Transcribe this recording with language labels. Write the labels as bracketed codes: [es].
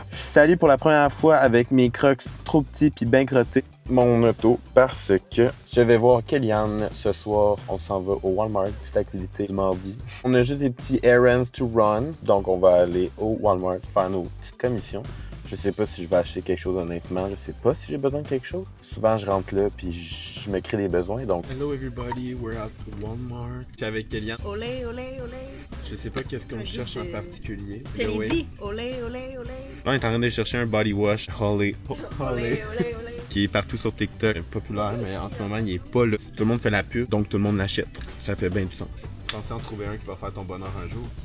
[fr] Je suis allé pour la première fois avec mes crocs trop petits puis bien crottés mon auto parce que je vais voir Kellyanne ce soir. On s'en va au Walmart, petite activité le mardi. On a juste des petits [en] errands to run, [fr] donc on va aller au Walmart faire nos petites commissions. Je sais pas si je vais acheter quelque chose honnêtement, je sais pas si j'ai besoin de quelque chose. Souvent je rentre là puis je me crée des besoins donc. [en] Hello everybody, we're at Walmart. [fr] Je suis avec Kellyanne. Olé, olé, olé. Je sais pas qu'est-ce qu'on cherche en particulier. Je te l'ai dit. Olé, olé, olé. Là, on est en train de chercher un body wash Holly. Olé, olé, olé. Qui est partout sur TikTok, populaire, mais en ce moment, il est pas là. Tout le monde fait la pub, donc tout le monde l'achète. Ça fait bien du sens. Tu penses en trouver un qui va faire ton bonheur un jour?